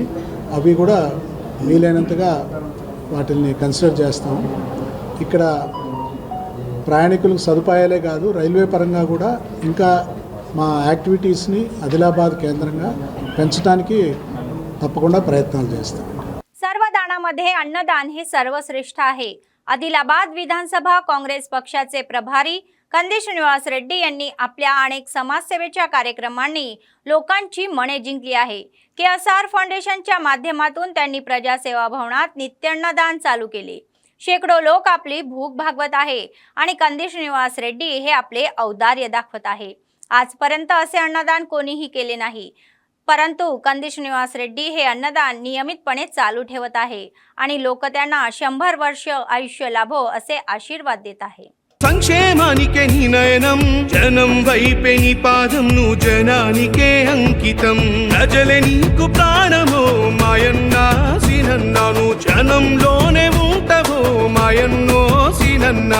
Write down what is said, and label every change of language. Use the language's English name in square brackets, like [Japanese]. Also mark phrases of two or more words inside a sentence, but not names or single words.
[Telugu] అవి కూడా వీలైనంతగా వాటిని కన్సిడర్ చేస్తాం. ఇక్కడ ప్రయాణికులకు సదుపాయాలే కాదు, రైల్వే పరంగా కూడా ఇంకా మా యాక్టివిటీస్ని ఆదిలాబాద్ కేంద్రంగా పెంచడానికి తప్పకుండా ప్రయత్నాలు చేస్తాం. [Marathi] सर्वदानामध्ये अन्नदान हे सर्वश्रेष्ठ आहे. आदिलाबाद विधानसभा काँग्रेस पक्षाचे प्रभारी कंदी श्रीनिवास रेड्डी यांनी आपल्या अनेक समाजसेवेच्या कार्यक्रमांनी लोकांची मने जिंकली आहे. KSR फाउंडेशनच्या माध्यमातून त्यांनी प्रजासेवा भवनात नित्य अन्नदान चालू केले. शेकडो लोक आपली भूक भागवत आहे आणि कंदी श्रीनिवास रेड्डी हे आपले औदार्य दाखवत आहे. आजपर्यंत असे अन्नदान कोणीही केले नाही, परंतु कंदी श्रीनिवास रेड्डी हे अन्नदान नियमितपणे चालू ठेवत आहे आणि लोक त्यांना 100 वर्ष आयुष्य लाभो असे आशीर्वाद देत आहे. [Telugu] సంక్షేమానికే నీ నయనం, జనం వైపే నీ పాదం, నువ్వు జనానికే అంకితం. ప్రజలే నీకు ప్రాణమో మాయన్నా సినన్నా, నువ్వు జనంలోనే ఉంటావో మాయన్నో సినన్నా.